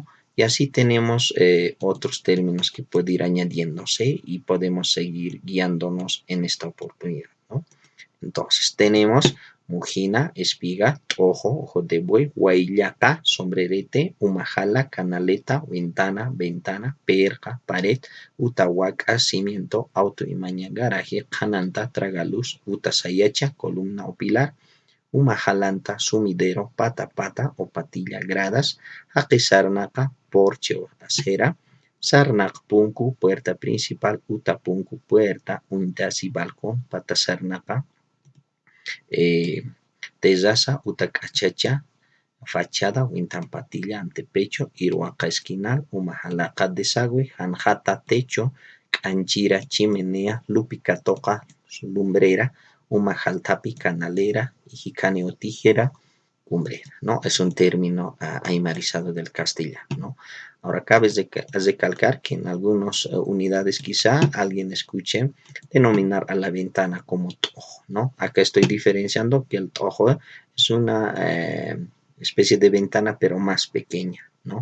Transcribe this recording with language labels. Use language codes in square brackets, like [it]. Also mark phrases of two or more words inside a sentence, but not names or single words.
[es] Y así tenemos otros términos que pueden ir añadiéndose y podemos seguir guiándonos en esta oportunidad, ¿no? Entonces, tenemos mujina, espiga, ojo de buey, huayllaca, sombrerete, umajala, canaleta, ventana, perca, pared, utahuaca, cimiento, auto imaña, garaje, cananta, tragaluz, utasayacha, columna o pilar, umajalanta, sumidero, pata o patilla, gradas, aquisarnaca, porche o acera, sarnacpunku, puerta principal, utapunku, puerta, untasi, balcón, patasarnaca, tezaza, utacachacha, fachada, wintampatilla, antepecho, iruaca esquinal, umajalaca desagüe, janjata, techo, canchira, chimenea, lupicatoca, lumbrera, umajaltapi, canalera, jicane o tijera, cumbrera, ¿no? Es un término aymarizado del castellano, ¿no? Ahora cabe recalcar que en algunas unidades quizá alguien escuche denominar a la ventana como tojo, ¿no? Acá estoy diferenciando que el tojo es una especie de ventana pero más pequeña, ¿no?